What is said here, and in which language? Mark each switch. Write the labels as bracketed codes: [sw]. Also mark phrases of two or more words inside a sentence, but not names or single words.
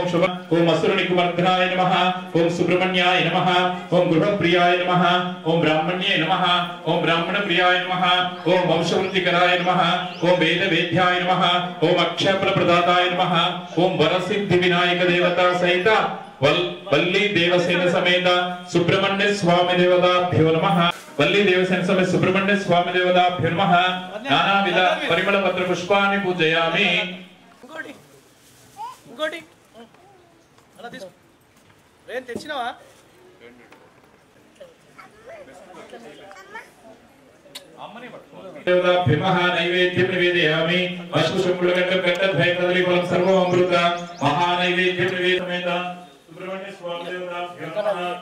[sa] शुभ ओम असुरनिकुमर्धनाय नमः ओम सुब्रह्मण्याय नमः ओम गृहप्रियाय नमः ओम ब्राह्मण्ये नमः ओम ब्राह्मणप्रियाय नमः ओम वंशवृद्धिकराय नमः ओम वेदवेद्याय नमः ओम अक्षयफलप्रदाताय नमः ओम वरसिद्धिविनायक देवता सहित वल्ली देवसेन समेत सुब्रह्मण्य स्वामी देवताभ्यो नमः वल्ली देवसेन समेत सुब्रह्मण्य स्वामी देवताभ्यो नमः नानाविध परिमल पत्र पुष्पाणि पूजयामि [te] ఇంకోటి అలా తీసుకో రేన్ తెచ్చినావా [sa] देवताभ्यः नैवेद्यं निवेदयामि अश्वशुक्लगण्डकण्डद्वयकदलीफलं सर्वममृत महानैवेद्यं निवेदयामि सुब्रह्मण्य स्वामी देवताभ्यः नमः